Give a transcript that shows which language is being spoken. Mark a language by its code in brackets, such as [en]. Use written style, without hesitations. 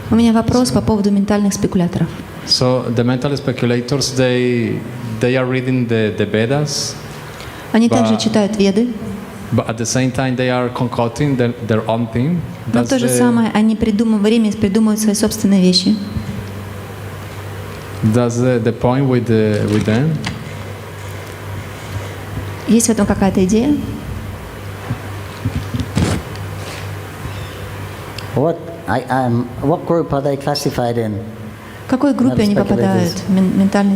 [ru] У меня вопрос по поводу ментальных спекуляторов. [en] So the mental speculators, they are reading the Vedas, [ru] Они также читают Веды, [en] but at the same time they are concocting their own thing. [ru] но в то же самое они придумывают свои собственные вещи. [en] That's the point with them. [ru] Есть в этом какая-то идея? [en] What group are they classified in? [ru] В какой группе они попадают, ментальные